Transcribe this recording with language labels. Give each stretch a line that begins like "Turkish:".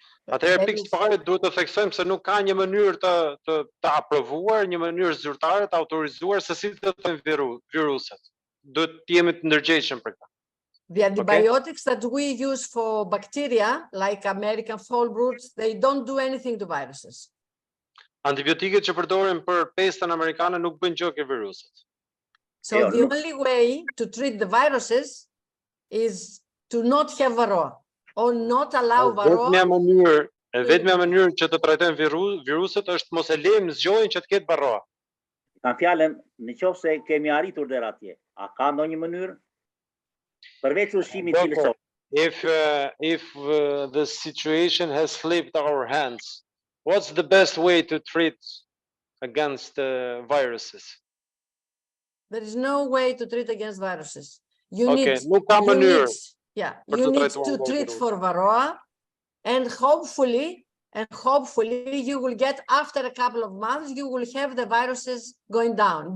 Albanian: Atëherë pikë së pari duhet të theksojmë se nuk ka një mënyrë të aprovuar, një mënyrë zyrtare të autorizuar se si të trajtojmë viruset. Duhet të jemi të ndërgjegjshëm për këtë.
English: The antibiotics that we use for bacteria, like American foulbrood, they don't do anything to viruses.
Albanian: Antibiotikët që përdoren për pestën amerikane nuk bëjnë gjë ke viruset.
English: So the only way to treat the viruses is to not have Varroa or not allow Varroa.
Albanian: Vetmja mënyrë që të trajtojmë viruset është mos e lejmë zgjojën që të ketë Varroa. Kam fjalën, nëse kemi arritur deri atje, a ka ndonjë mënyrë? Përveç ushqimit cilësor.
English: If the situation has slipped our hands, what's the best way to treat against viruses? There is no way to treat against viruses. You need to treat for Varroa, and hopefully you will get, after a couple of months, you will have the viruses going down.